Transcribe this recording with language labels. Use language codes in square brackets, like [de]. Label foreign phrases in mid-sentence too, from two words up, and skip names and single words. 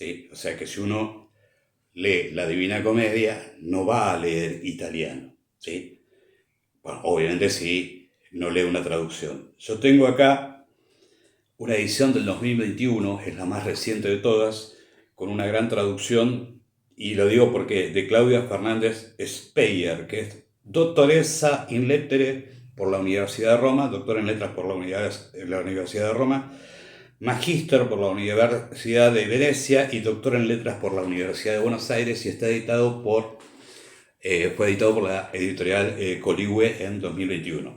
[es] O sea que si uno lee la Divina Comedia, no va a leer italiano, ¿sí? Bueno, obviamente sí, no lee una traducción. Yo tengo acá una edición del 2021, es la más reciente de todas, con una gran traducción, y lo digo porque de Claudia Fernández Speyer, que es [it] doctoressa in lettere [es] por la Universidad de Roma, doctora en letras por la Universidad de Roma, magíster por la Universidad de Venecia y doctor en letras por la Universidad de Buenos Aires, y está editado fue editado por la editorial Coligüe en 2021.